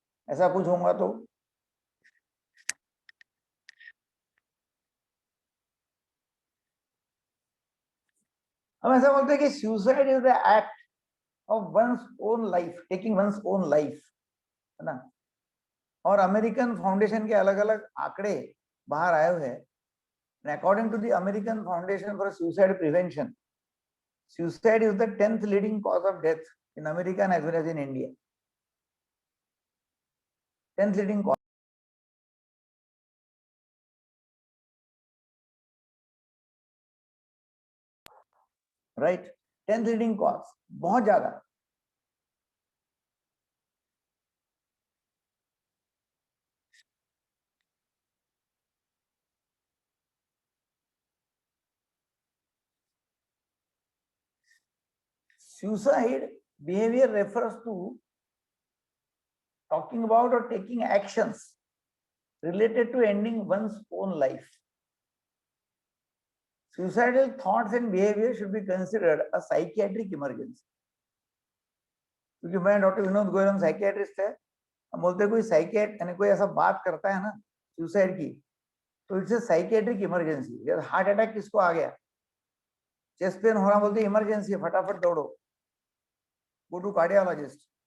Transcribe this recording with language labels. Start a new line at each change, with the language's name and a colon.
Hindi: ऐसा कुछ होगा तो हम ऐसा बोलते हैं कि
English: suicide is the act of one's own life, taking one's own life,
Hindi: है ना। और अमेरिकन फाउंडेशन के अलग अलग आंकड़े बाहर आए हुए हैं।
English: According to the American Foundation for Suicide Prevention, suicide is the 10th leading cause of death in America as well as in India. 10th leading cause. Right? 10th leading cause.
Hindi: बहुत ज्यादा।
English: Suicide behavior refers to talking about or taking actions related to ending one's own life. Suicidal thoughts and behavior should be considered a psychiatric emergency.
Hindi: क्योंकि मैं doctor Vinod Goyal, हम psychiatrist है, हम बोलते हैं कोई साइकियाट यानी कोई ऐसा बात करता है ना सुसाइड की, तो
English: It's a psychiatric emergency.
Hindi: जैसे हार्ट अटैक किसको आ गया, चेस्ट पेन हो रहा, बोलते इमरजेंसी है, फटाफट दौड़ो,
English: Go to cardiologist.